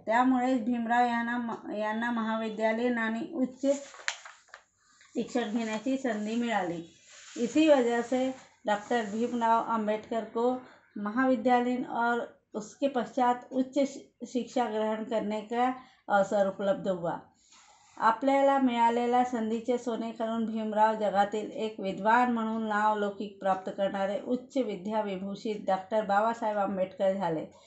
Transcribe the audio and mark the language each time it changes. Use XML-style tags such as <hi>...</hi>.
<mr>त्यामुळे भीमराव यांना महाविद्यालयीन आणि उच्च शिक्षण घेण्याची संधी मिळाली।</mr> <hi>इसी वजह से डॉक्टर भीमराव अंबेडकर को महाविद्यालयीन और उसके पश्चात उच्च शिक्षा ग्रहण करने का अवसर उपलब्ध हुआ।</hi> <mr>आपल्याला मिळालेल्या संधीचे सोने करून भीमराव जगातील एक विद्वान म्हणून नावलौकिक प्राप्त करणारे उच्च विद्या विभूषित डॉक्टर बाबासाहेब आम्बेडकर झाले।</mr>